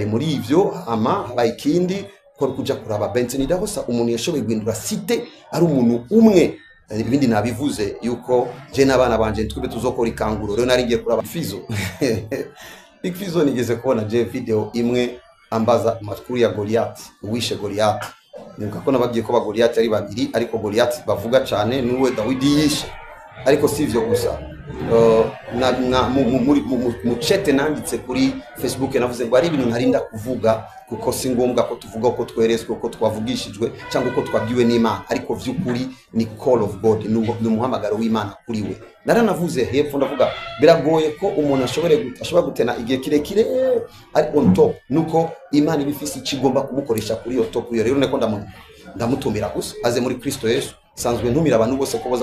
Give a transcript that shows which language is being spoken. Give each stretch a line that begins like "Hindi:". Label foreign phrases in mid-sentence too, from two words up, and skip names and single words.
Rundi: muri ivyo ama bayikindi ko kuja kuraba Benson Dahosa umuntu yashoboye guhindura site ari umuntu umwe ibindi nabivuze yuko je n'abana banje twebe tuzokora ikanguro rero naringiye kuraba Fizo Big Fizo nigeze kubona je video imwe ambaza amakuru ya Goliath uwishe Goliath nibuka ko nababwiye ko ba Goliath ari babiri ariko Goliath bavuga cyane nuwe Dawidi yishe ariko sivyo gusa mu chat nanditse kuri Facebook navuze ngo ari ibintu ntarinda kuvuga kuko si ngombwa ko tuvuga ko twerezwe ko twavugishijwe cyangwa ko twabwiwe n'Imana ariko vy'ukuri ni
English: call of God
Rundi: ni umuhamagaro w'Imana kuri we naranavuze hepfo ndavuga biragoye ko umuntu ashobora gutena igihe kirekire ari
English: on top
Rundi: nuko Imana ibifisi kigomba kumukoresha kuri yo top yo rero neko ndamutumira gusa aze muri Kristo Yesu sanzwe ntumira abantu bose ko boza